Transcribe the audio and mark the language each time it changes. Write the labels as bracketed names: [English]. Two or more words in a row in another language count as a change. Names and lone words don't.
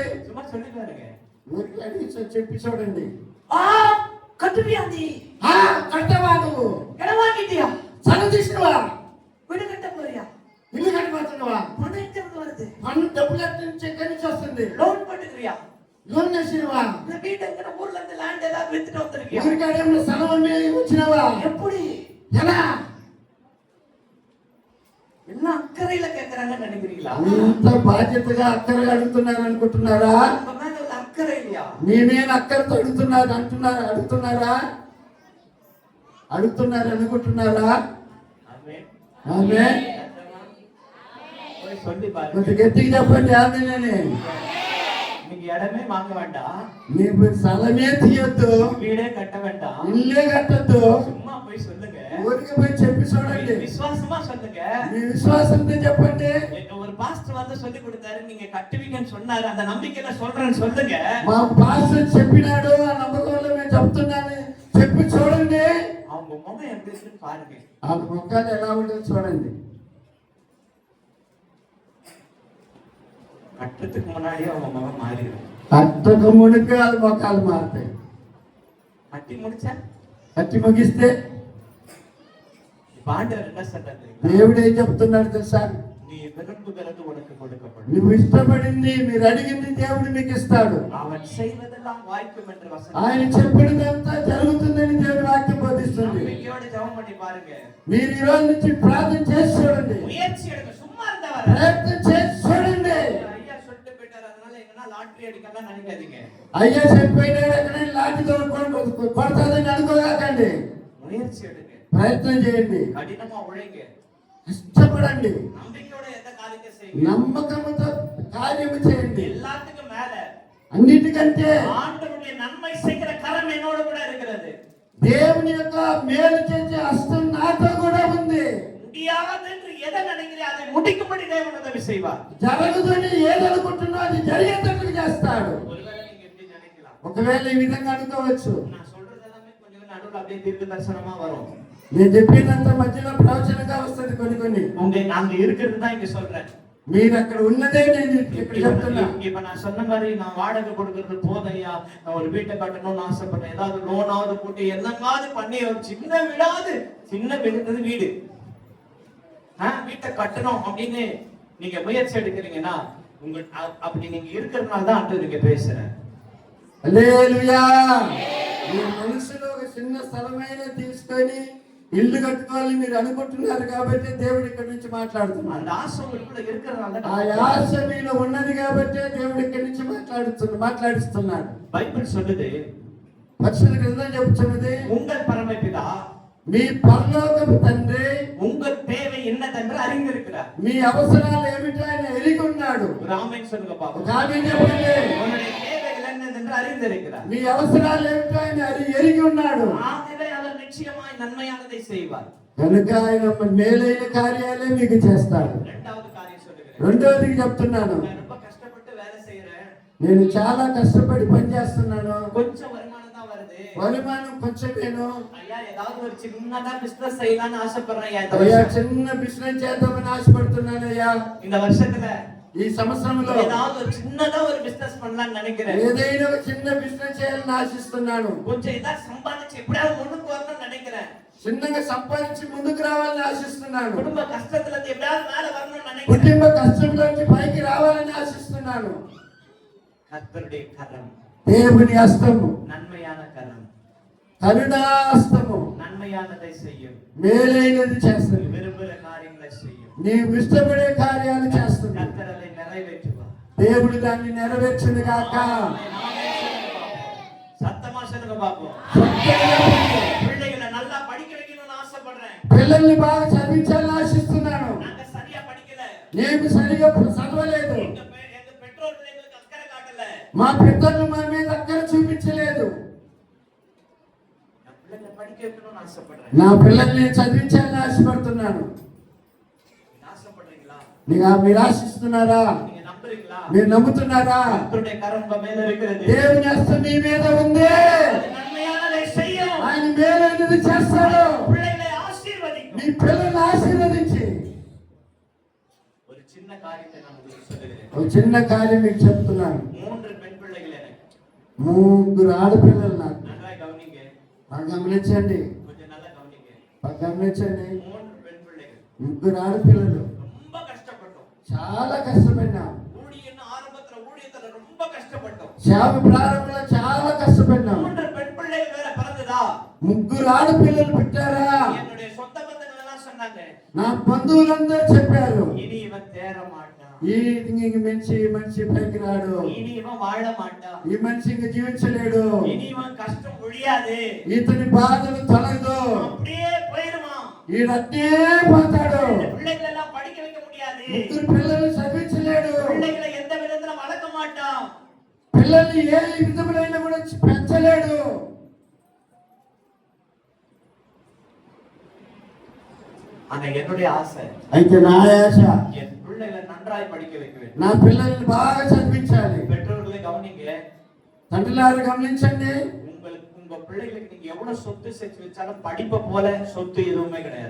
[Tamil] சும்மா சொல்லி பாருங்க. [Telugu] ఊరికి అని చెప్పి చూడండి. [Tamil] ஆ கட்டுவியா நீ? [Telugu] ఆ కట్టవా నువ్వు? [Tamil] இடம் வாங்கிட்டியா? [Telugu] సగం తీసినవా? [Tamil] வீடு கட்ட போறியா? [Telugu] ఇల్లు కట్టబోతున్నావా? [Tamil] பணம் எங்க இருந்து வருது? [Telugu] పన్ను డబ్బులు ఎక్కడి నుంచి వస్తుంది? [Tamil] லோன் பண்ணுறியா? [Telugu] లోన్ చేసినవా? [Tamil] இந்த வீடு எங்க ஊர்ல இருந்து லேண்ட் ஏதாவது வித்துட்டு வந்திருக்கியா? [Telugu] ఊరికాడేమో స్థలం అమ్మి వచ్చినవా? [Tamil] எப்படி? [Telugu] ఎలా? [Tamil] என்ன அக்கறையில கேக்குறாங்கன்னு நினைக்கிறீங்களா? [Telugu] అంత బాధ్యతగా అక్కరగా అడుగుతున్నారు అనుకుంటున్నారా? [Tamil] உங்க மேல ஒரு அக்கறை இல்லையா? [Telugu] మీ మీద అక్కరతో అడుగుతున్నారు అడుగుతున్నారా అనుకుంటున్నారా? [Tamil] ஆமென். [Telugu] ఆమేన్. [Tamil] போய் சொல்லி பாருங்க. [Telugu] కొంచెం గట్టిగా చెప్పండి ఆమేనని. [Tamil] நீங்க இடமே வாங்க வேண்டாம், [Telugu] నీకు స్థలమే తీయొద్దు, [Tamil] வீடே கட்ட வேண்டாம், [Telugu] ఇల్లే కట్టద్దు, [Tamil] சும்மா போய் சொல்லுங்க, [Telugu] ఊరికి పోయి చెప్పి చూడండి. [Tamil] விசுவாசமா சொல்லுங்க. [Telugu] మీ విశ్వాసంతో చెప్పండి. [Tamil] எங்க ஒரு பாஸ்டர் வந்து சொல்லி கொடுத்தாரு, நீங்க கட்டுவீங்கன்னு சொன்னாரு, அந்த நம்பிக்கையில சொல்றேன்னு சொல்லுங்க. [Telugu] మా పాస్టర్ చెప్పినాడు, ఆ నమ్మకంలో మేము చెప్తున్నాను చెప్పి చూడండి. [Tamil] அவங்க முகம் எப்படி இருக்குன்னு பாருங்க. [Telugu] ఆ ముఖాలు ఎలా ఉండదు చూడండి. [Tamil] கட்டுறதுக்கு முன்னாடியே அவங்க முகம் மாறிடும். [Telugu] కట్టక ముడికి అది ముఖాలు మారుతాయి. [Tamil] கட்டி முடிச்சா [Telugu] కట్టి ముగిస్తే [Tamil] இப்ப ஆண்டவர் என்ன சொல்றாரு? [Telugu] దేవుడు ఏం చెప్తున్నాడు తెలుసా? [Tamil] நீ விரும்புகிறது உனக்கு கொடுக்கப்படும், [Telugu] నువ్వు ఇష్టపడింది మీరు అడిగింది దేవుడు మీకు ఇస్తాడు. [Tamil] அவன் செய்வதெல்லாம் வாய்க்கும் என்று [Telugu] ఆయన [Tamil] வசனம். [Telugu] చెప్పినదంతా జరుగుతుందని దేవుడు వాక్యం బోధిస్తుంది. [Tamil] நம்பிக்கையோட ஜெபம் பண்ணி பாருங்க. [Telugu] మీరు ఈ రోజు నుంచి ప్రార్థన చేసి చూడండి, [Tamil] முயற்சி எடுங்க, சும்மா இருந்தவர [Telugu] ప్రయత్నం చేసి చూడండి. [Tamil] ஐயா சொல்லிட்டு போயிட்டாரு, அதனால எங்கன்னா லாட்டரி அடிக்கலாம் நினைக்காதீங்க. [Telugu] అయ్యా చెప్పినాడు ఎక్కడైనా లాంటి కొడతాదని అనుకోగాకండి. [Tamil] முயற்சி எடுங்க, [Telugu] ప్రయత్నం చేయండి, [Tamil] கடினமா உழைங்க, [Telugu] ఇష్టపడండి, [Tamil] நம்பிக்கையோட எந்த காரியத்தை செய்யுங்க. [Telugu] నమ్మకంతో కార్యము చేయండి. [Tamil] எல்லாத்துக்கும் மேல [Telugu] అన్నిటికంటే [Tamil] ஆண்டவருடைய நன்மை செய்கிற கரம் என்னோட கூட இருக்கிறது. [Telugu] దేవుని యొక్క మేలు చేసే హస్తం నాతో కూడా ఉంది. [Tamil] முடியாது என்று எதை நினைக்கிறீங்க அதை முடிக்கும்படி தேவன் உதவி செய்வார். [Telugu] జరగదని ఏదనుకుంటున్నా అది జరిగేటట్లు చేస్తాడు. [Tamil] ஒருவேளை நீங்க எப்படி நினைக்கலாம், [Telugu] ఒకవేళ ఈ విధంగా అనుకోవచ్చు, [Tamil] நான் சொல்றது எல்லாமே கொஞ்சம் நடுவுல அப்படியே தீர்க்க தரிசனமா வரும். [Telugu] నేను చెప్పినంత మధ్యలో ప్రవచనంగా వస్తుంది కొన్ని. [Tamil] உங்க நாங்க இருக்கிறது தான் இங்க சொல்றேன். [Telugu] మీరు అక్కడ ఉన్నదే నేను ఇక్కడ చెప్తున్నా. [Tamil] இப்ப நான் சொன்ன மாதிரி நான் வாடகை கொடுக்கறது போதையா, நான் ஒரு வீட்டை கட்டணும்னு ஆசைப்பட்டேன், ஏதாவது லோனாவது போட்டு என்னங்காவது பண்ணி ஒரு சின்ன வீடு வீடு வீட்டை கட்டணும் அப்படின்னு நீங்க முயற்சி எடுக்கிறீங்கன்னா உங்க அப்படி நீங்க இருக்கிறதுனால தான் ஆண்டவர் நீங்க பேசுறேன். [Telugu] హల్లెలూయా. మీ మనసులో ఒక చిన్న స్థలమైన తీసుకొని ఇల్లు కట్టుకోవాలని మీరు అనుకుంటున్నారు కాబట్టి దేవుడు ఇక్కడి నుంచి మాట్లాడుతున్నాడు. [Tamil] அந்த ஆசை உங்களுக்குள்ள இருக்கிறதுனால [Telugu] ఆ ఆశ మీలో ఉన్నది కాబట్టి దేవుడు ఇక్కడి నుంచి మాట్లాడిస్తున్నాడు. [Tamil] బైబిల్ சொல்லுது, [Telugu] పరిశుద్ధ గ్రంథం చెబుతున్నది, [Tamil] உங்கள் பரமபிதா [Telugu] మీ పరలోకపు తండ్రి [Tamil] உங்கள் தேவை என்னதென்று அறிந்திருக்கிறார். [Telugu] మీ అవసరాలు ఏమిటో ఆయన ఎరిగి ఉన్నాడు. [Tamil] ராமன் சொல்லுங்க பாப்போம். [Telugu] కాదని చెప్పండి, [Tamil] உன்னுடைய தேவைகள் என்னதென்று அறிந்திருக்கிறார். [Telugu] మీ అవసరాలు ఏమిటో ఆయన ఎరిగి ఉన్నాడు. [Tamil] ஆகவே அவர் நிச்சயமாய் நன்மையானதை செய்வார். [Telugu] కనుక ఆయన మేలైన కార్యాలే మీకు చేస్తాడు. [Tamil] இரண்டாவது காரியம் சொல்லுகிறேன். [Telugu] రెండోది చెప్తున్నాను, [Tamil] நான் ரொம்ப கஷ்டப்பட்டு வேலை செய்யறேன், [Telugu] నేను చాలా కష్టపడి పని చేస్తున్నాను, [Tamil] கொஞ்சம் வருமானம் தான் வருது, [Telugu] வருமாనం కొంచెమేను, [Tamil] ஐயா ஏதாவது ஒரு சின்னதா பிசினஸ் செய்யலாம்னு ஆசைப்படுறேன் ஐயா. இந்த [Telugu] అయ్యా [Tamil] வருஷம், [Telugu] చిన్న బిజినెస్ చేద్దామని ఆశపడుతున్నాను అయ్యా. [Tamil] இந்த வருஷத்துல [Telugu] ఈ సంవత్సరంలో [Tamil] ஏதாவது ஒரு சின்னதா ஒரு பிசினஸ் பண்ணலாம்னு நினைக்கிறேன். [Telugu] ఏదైనా ఒక చిన్న బిజినెస్ చేయాలని ఆశిస్తున్నాను. [Tamil] கொஞ்சம் ஏதாவது சம்பாதிச்சு எப்படியாவது முன்னுக்கு வரணும்னு நினைக்கிறேன். [Telugu] చిన్నగా సంపాదించి ముందుకు రావాలని ఆశిస్తున్నాను. [Tamil] குடும்ப கஷ்டத்துல இருந்து எப்படியாவது மேல வரணும்னு நினைக்கிறேன். [Telugu] కుటుంబ కష్టంలోంచి పైకి రావాలని ఆశిస్తున్నాను. [Tamil] கர்த்தருடைய கரம், [Telugu] దేవుని హస్తము, [Tamil] நன்மையான கரம், [Telugu] కరుణాస్తము [Tamil] நன்மையானதை செய்யும், [Telugu] మేలైనది చేస్తుంది, [Tamil] விரும்புகிற காரியங்களை செய்யும். [Telugu] నీవు ఇష్టపడే కార్యాలు చేస్తుంది. [Tamil] கர்த்தர் அதை நிறைவேற்றுவார். [Telugu] దేవుడు దాన్ని నెరవేర్చును గాక. [Tamil] சத்தமா சொல்லுங்க பாப்போம். பிள்ளைகளை நல்லா படிக்க வைக்கணும்னு ஆசைப்படுறேன். [Telugu] పిల్లల్ని బాగా చదివించాలని ఆశిస్తున్నాను. [Tamil] நாங்க சரியா படிக்கல, [Telugu] నేను సరిగా చదవలేదు, [Tamil] எங்க பெற்றோர்கள் எங்களுக்கு அக்கறை காட்டல, [Telugu] మా పెద్దలు మా మీద అక్కర చూపించలేదు. [Tamil] நான் பிள்ளைகளை படிக்க வைக்கணும்னு ஆசைப்படுறேன். [Telugu] నా పిల్లల్ని చదివించాలని ఆశపడుతున్నాను. [Tamil] நீங்க ஆசைப்படுறீங்களா? [Telugu] మీరు ఆశిస్తున్నారా? [Tamil] நீங்க நம்புறீங்களா? [Telugu] మీరు నమ్ముతున్నారా? [Tamil] கர்த்தருடைய கரம் உங்க மேல இருக்கிறது. [Telugu] దేవుని హస్తం మీ మీద ఉంది. [Tamil] அது நன்மையானதை செய்யும். [Telugu] ఆయన మేలైనది చేస్తాడు. [Tamil] பிள்ளைகளை ఆశీర్వదిக்கும். [Telugu] మీ పిల్లల్ని ఆశీర్వదించి [Tamil] ஒரு சின்ன காரியத்தை நான் உங்களுக்கு சொல்லுகிறேன். [Telugu] ఒక చిన్న కార్యం మీకు చెప్తున్నాను. [Tamil] 3 பெண் பிள்ளைகள் எனக்கு. [Telugu] 3 ఆడపిల్లలు నాకు. [Tamil] நல்லா கவனிங்க, [Telugu] బాగా గమనించండి, [Tamil] கொஞ்சம் நல்லா கவனிங்க. [Telugu] బాగా గమనించండి. [Tamil] 3 பெண் பிள்ளைகள். [Telugu] 3 ఆడపిల్లలు. ரொம்ப కష్టపడ్డాం. చాలా కష్టపడినాం. [Tamil] ஊழியத்துல ரொம்ப கஷ்டப்பட்டோம். [Telugu] సేవ ప్రారంభంలో చాలా కష్టపడినాం. [Tamil] 3 பெண் பிள்ளைகள் வேற பிறந்ததா? [Telugu] 3 ఆడపిల్లలు పుట్టారా? [Tamil] என்னுடைய சொந்த பந்தங்கள் எல்லாம் சொன்னாங்க, [Telugu] నా బంధువులందరూ చెప్పారు, [Tamil] இனி இவன் தேற மாட்டான், [Telugu] ఈ మనిషి పైకి రాడు, [Tamil] இனி இவன் வாழ மாட்டான், [Telugu] ఈ మనిషి ఇంక జీవించలేడు, [Tamil] இனி இவன் கஷ்டம் ஒழியாது, [Telugu] ఇతని బాధలు తొలగదు, [Tamil] அப்படியே போயிருவான், [Telugu] ఈడట్టే పోతాడు. [Tamil] இந்த பிள்ளைகளை எல்லாம் படிக்க வைக்க முடியாது, [Telugu] 3 పిల్లలు చదివించలేడు, [Tamil] பிள்ளைகளை எந்த விதத்துல வளர்க்க மாட்டான், [Telugu] పిల్లల్ని ఏ విధములైన కూడా పెంచలేడు. [Tamil] ஆனா என்னுடைய ஆசை, [Telugu] అయితే నా ఆశ [Tamil] என் பிள்ளைகளை நன்றாய் படிக்க வைக்க வேண்டும். [Telugu] నా పిల్లల్ని బాగా చదివించాలి. [Tamil] பெற்றோர்களை கவனிங்க, [Telugu] తండ్రులారు గమనించండి, [Tamil] உங்க பிள்ளைகளுக்கு நீங்க எவ்வளவு சொத்து சேர்த்து வச்சாலும் படிப்பை போல சொத்து எதுவுமே கிடையாது.